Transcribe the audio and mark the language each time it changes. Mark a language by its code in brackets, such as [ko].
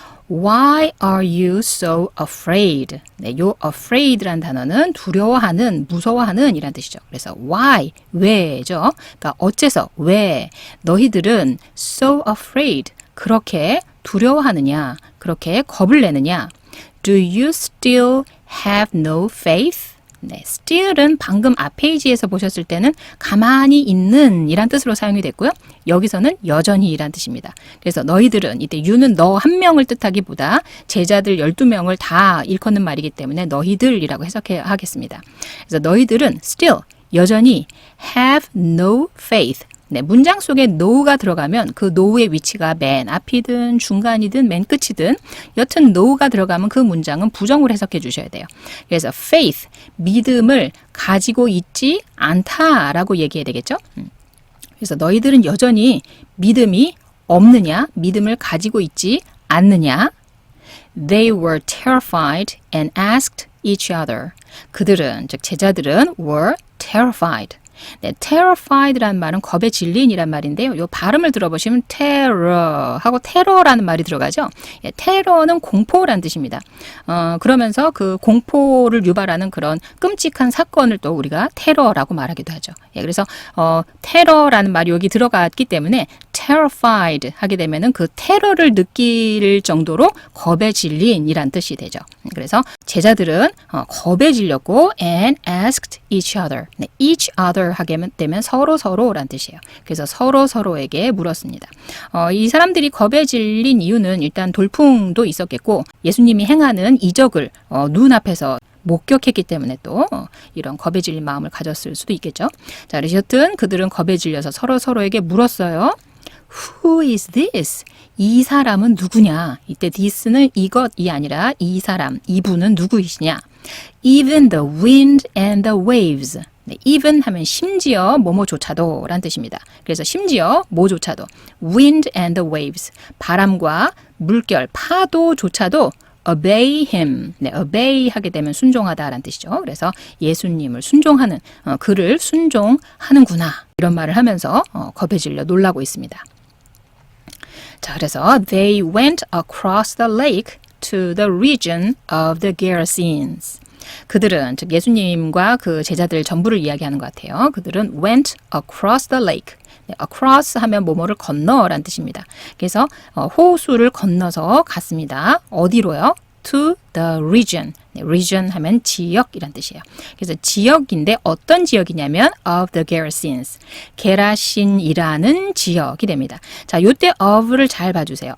[en] Why are you so afraid? [ko] 네, 요 afraid라는 단어는 두려워하는, 무서워하는 이란 뜻이죠. 그래서 why, 왜죠? 그러니까 어째서, 왜 너희들은 [en] so afraid, [ko] 그렇게 두려워하느냐, 그렇게 겁을 내느냐? [en] Do you still have no faith? [ko] 네, still은 방금 앞 페이지에서 보셨을 때는 가만히 있는 이란 뜻으로 사용이 됐고요. 여기서는 여전히 이란 뜻입니다. 그래서 너희들은 이때 you는 너 한 명을 뜻하기보다 제자들 12명을 다 일컫는 말이기 때문에 너희들이라고 해석하겠습니다. 그래서 너희들은 still 여전히 [en] have no faith. [ko] 네, 문장 속에 no가 들어가면 그 no의 위치가 맨 앞이든 중간이든 맨 끝이든 여튼 no가 들어가면 그 문장은 부정으로 해석해 주셔야 돼요. 그래서 faith, 믿음을 가지고 있지 않다라고 얘기해야 되겠죠. 그래서 너희들은 여전히 믿음이 없느냐, 믿음을 가지고 있지 않느냐. [en] They were terrified and asked each other. [ko] 그들은, 즉 제자들은 [en] were terrified. [ko] 네, terrified라는 말은 겁에 질린이란 말인데요. 요 발음을 들어보시면 terror 하고 테러라는 말이 들어가죠. 예, 테러는 공포라는 뜻입니다. 그러면서 그 공포를 유발하는 그런 끔찍한 사건을 또 우리가 테러라고 말하기도 하죠. 예, 그래서 테러라는 말이 여기 들어갔기 때문에 terrified 하게 되면은 그 테러를 느낄 정도로 겁에 질린이란 뜻이 되죠. 그래서 제자들은 겁에 질렸고 [en] and asked each other. [ko] 네, [en] each other [ko] 하게 되면 서로라는 뜻이에요. 그래서 서로에게 물었습니다. 이 사람들이 겁에 질린 이유는 일단 돌풍도 있었겠고 예수님이 행하는 이적을 눈앞에서 목격했기 때문에 또 이런 겁에 질린 마음을 가졌을 수도 있겠죠. 자, 그래서 여튼 그들은 겁에 질려서 서로에게 물었어요. [en] Who is this? [ko] 이 사람은 누구냐? 이때 this는 이것이 아니라 이 사람, 이분은 누구이시냐? [en] Even the wind and the waves. [ko] 네, even 하면 심지어 뭐뭐조차도 라는 뜻입니다. 그래서 심지어 뭐조차도 [en] wind and the waves. [ko] 바람과 물결, 파도조차도 [en] obey him. [ko] 네, obey 하게 되면 순종하다라는 뜻이죠. 그래서 예수님을 순종하는, 그를 순종하는구나. 이런 말을 하면서 겁에 질려 놀라고 있습니다. 자, 그래서 [en] they went across the lake to the region of the Gerasenes. [ko] 그들은 즉 예수님과 그 제자들 전부를 이야기하는 것 같아요. 그들은 [en] went across the lake. [ko] 네, across 하면 뭐뭐를 건너라는 뜻입니다. 그래서 호수를 건너서 갔습니다. 어디로요? [en] To the region. [ko] 네, region 하면 지역이란 뜻이에요. 그래서 지역인데 어떤 지역이냐면 [en] of the Gerasenes. [ko] 게라신이라는 지역이 됩니다. 자, 요때 of를 잘 봐주세요.